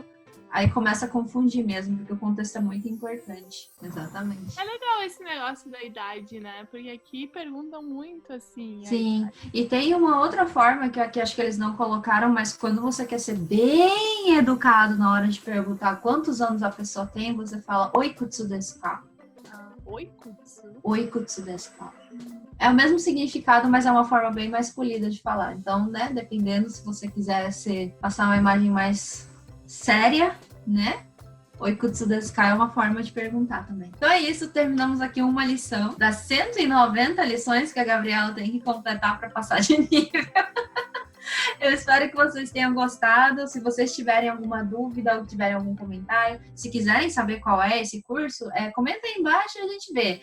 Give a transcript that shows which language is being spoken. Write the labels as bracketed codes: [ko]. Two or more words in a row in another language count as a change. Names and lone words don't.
[pt] Aí começa a confundir mesmo, porque o contexto é muito importante. Exatamente. É legal esse negócio da idade, né? Porque aqui perguntam muito, assim. Sim, e tem uma outra forma que aqui acho que eles não colocaram, mas quando você quer ser bem educado na hora de perguntar quantos anos a pessoa tem, você fala [ja] おいくつですか? [pt] Oikutsu? [ja] おいくつですか? [pt] É o mesmo significado, mas é uma forma bem mais polida de falar. Então, né, dependendo, se você quiser passar uma imagem mais séria, né? [ja] おいくつですか [pt] é uma forma de perguntar também. Então é isso, terminamos aqui uma lição das 190 lições que a Gabriela tem que completar para passar de nível. Eu espero que vocês tenham gostado. Se vocês tiverem alguma dúvida ou tiverem algum comentário, se quiserem saber qual é esse curso, comenta aí embaixo e a gente vê.